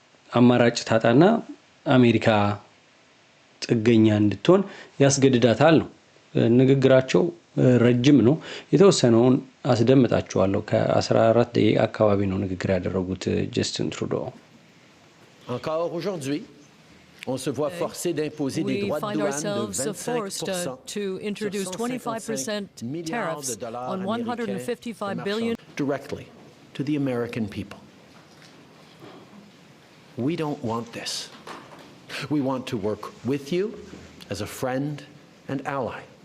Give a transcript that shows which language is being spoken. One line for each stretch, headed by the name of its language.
Amharic: አማራጭ ታጣና አሜሪካ ጥገኛ እንድትሆን ያስገድዳታል ነው። ንግግራቸው ረጅም ነው። የተወሰነውን አስደምጣችኋለሁ። ከ14 ደቂቃ አካባቢ ነው ንግግር ያደረጉት ጀስቲን ትሩዶ።
French: Encore aujourd'hui, on se voit forcé d'imposer des droits de douane de 25%
English: to introduce 25% tariffs on $155 billion directly to the American people. We don't want this. We want to work with you as a friend and ally.